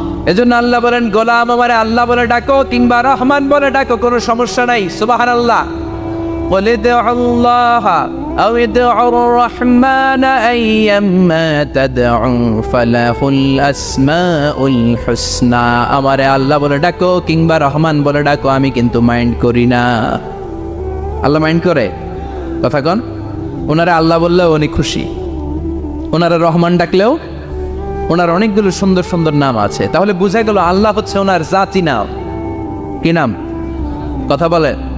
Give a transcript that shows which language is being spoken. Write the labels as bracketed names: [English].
[Bangla] এজন্য আল্লাহ বলেন গোলাম আমারে আল্লাহ বলে ডাকো কিংবা রহমান বলে ডাকো, কোনো সমস্যা নাই। সুবহানাল্লাহ। [Arabic] قل ادعوا الله أو ادعوا الرحمن أيما تدعوا فله الأسماء الحسنى। [Bangla] আমারে আল্লাহ বলে ডাকো কিংবা রহমান বলে ডাকো, আমি কিন্তু মাইন্ড করি না। আল্লাহ মাইন্ড করে? কথা কন। ওনারা আল্লাহ বললেও উনি খুশি, ওনারা রহমান ডাকলেও ওনার অনেকগুলো সুন্দর সুন্দর নাম আছে। তাহলে বুঝা গেল আল্লাহ হচ্ছে ওনার জাতি নাম। কি নাম? কথা বলে।